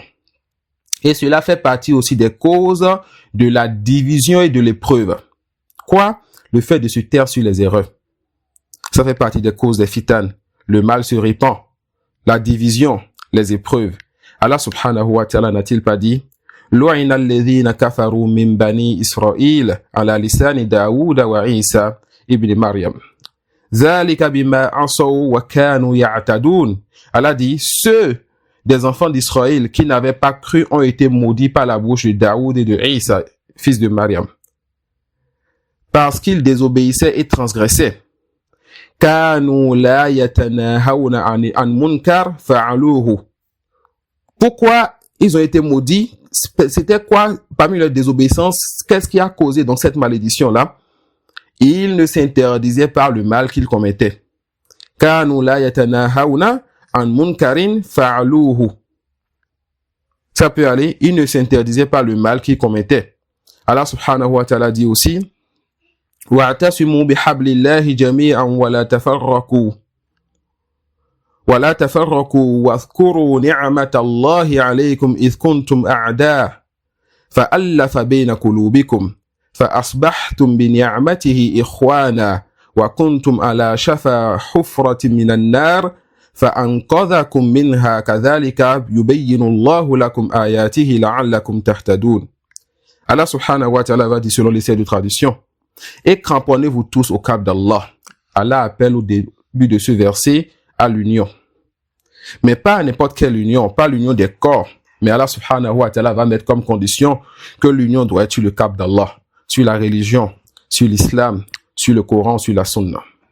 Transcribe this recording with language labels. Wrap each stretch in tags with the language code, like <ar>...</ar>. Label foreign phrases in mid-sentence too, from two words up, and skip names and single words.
<fr>Et cela fait partie aussi des causes de la division et de l'épreuve. Quoi? Le fait de se taire sur les erreurs. Ça fait partie des causes des fitan. Le mal se répand. La division, les épreuves.</fr> <ar>الله سبحانه وتعالى</ar> <fr>n'a-t-il pas dit</fr> <ar>لعن الذين كفروا من بني إسرائيل على لسان داود وعيسى ابن مريم. ذلك بما عصوا وكانوا يعتدون.</ar> <fr>Allah dit ceux des enfants d'Israël qui n'avaient pas cru ont été maudits par la bouche de Daoud et de Isa, fils de Maryam, parce qu'ils désobéissaient et transgressaient.</fr> <ar>كانوا لا يتناهون عن منكر فعلوه.</ar> <fr>Pourquoi ils ont été maudits? C'était quoi parmi leurs désobéissances? Qu'est-ce qui a causé donc cette malédiction-là? Ils ne s'interdisaient pas le mal qu'ils commettaient.</fr> <ar>كانوا لا يتناهون عن منكر فعلوه.</ar> <fr>Ça peut aller. Ils ne s'interdisaient pas le mal qu'ils commettaient.</fr> <ar>الله سبحانه وتعالى</ar> <fr>dit aussi</fr> <ar>واعتصموا بحبل الله جميعا ولا تفرقوا. ولا تفرقوا واذكروا نعمة الله عليكم إذ كنتم أعداء فألف بين قلوبكم فأصبحتم بنعمته إخوانا وكنتم على شفا حفرة من النار فأنقذكم منها كذلك يبين الله لكم آياته لعلكم تهتدون. الله سبحانه وتعالى</ar> <fr>va dire selon l'essai de tradition, et cramponnez-vous tous au cap d'Allah. Allah appelle au début de ce verset à l'union. Mais pas n'importe quelle union, pas l'union des corps. Mais</fr> <ar>الله سبحانه وتعالى</ar> <fr>va mettre comme condition que l'union doit être sur le cap d'Allah, sur la religion, sur l'islam, sur le Coran, sur la sunna.</fr>